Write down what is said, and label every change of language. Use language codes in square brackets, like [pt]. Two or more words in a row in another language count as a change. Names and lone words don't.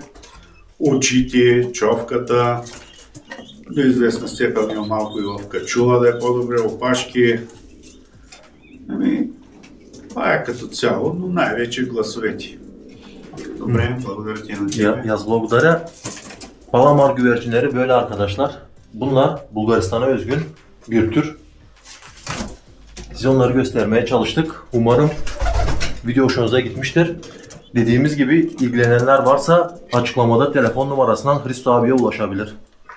[bg] Очите, човката. До известна степен има малко и в качула да е по-добре, опашки. Това е като цяло, но най-вече гласовете. Добре, благодаря ти на тебе. Yaz благодаря. [tr] Palamar güvercinleri böyle arkadaşlar. Bunlar Bulgaristan'a özgün bir tür. Size onları göstermeye çalıştık. Umarım video hoşunuza gitmiştir. Dediğimiz gibi ilgilenenler varsa açıklamada telefon numarasından Hristo abiye ulaşabilir.